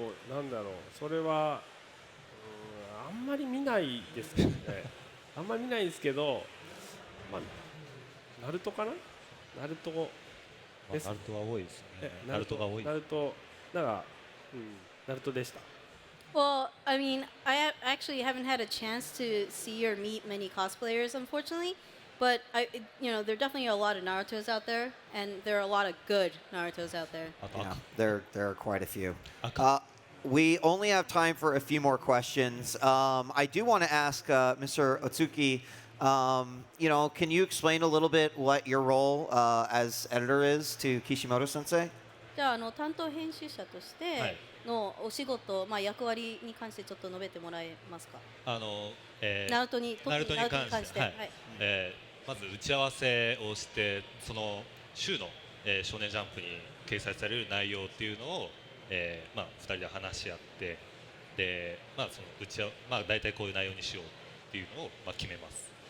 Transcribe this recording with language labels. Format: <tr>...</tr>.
<ja>なんだろう、それはあんまり見ないですけどね。あんまり見ないですけど、まあナルトかな？ナルトです。ナルトが多いですよね。ナルトが多い。ナルトなんか、ナルトでした。</ja> <en>Well, I mean, I actually haven't had a chance to see or meet many cosplayers, unfortunately. But there are definitely a lot of Narutos out there, and there are a lot of good Narutos out there. Yeah, there are quite a few. We only have time for a few more questions. I do want to ask Mr. Otsuki, can you explain a little bit what your role as editor is to Kishimoto Sensei?</en> <ja>じゃあ担当編集者としてのお仕事、まあ役割に関してちょっと述べてもらえますか？ナルトに関して。まず打ち合わせをしてその週の、少年ジャンプに掲載される内容っていうのを、2人で話し合ってで、その大体こういう内容にしようっていうのを、決めます。</ja>